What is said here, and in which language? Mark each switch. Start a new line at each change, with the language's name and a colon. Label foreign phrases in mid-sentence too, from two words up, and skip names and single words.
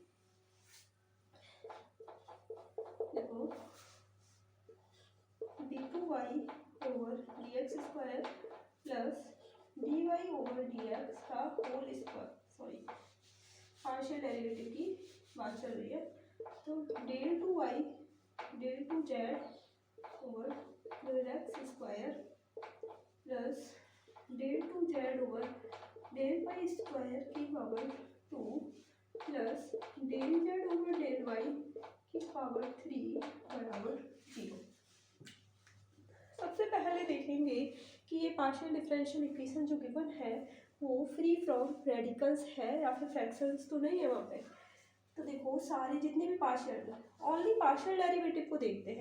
Hindi: देखो d2y/dx² प्लस dy/dx का
English: whole square, sorry partial derivative
Hindi: की बात चल रही है, तो del2y del2z/del x² प्लस del2z/del y² की पावर 2 प्लस del z/del y की पावर 3 बराबर 0। सबसे पहले देखेंगे कि ये
English: partial differential equation
Hindi: जो गिवन है वो
English: free from radicals
Hindi: है या फिर फ्रैक्शंस तो नहीं है वहाँ पे। तो देखो सारे जितने भी पार्शियल,
English: only partial derivative
Hindi: को देखते हैं।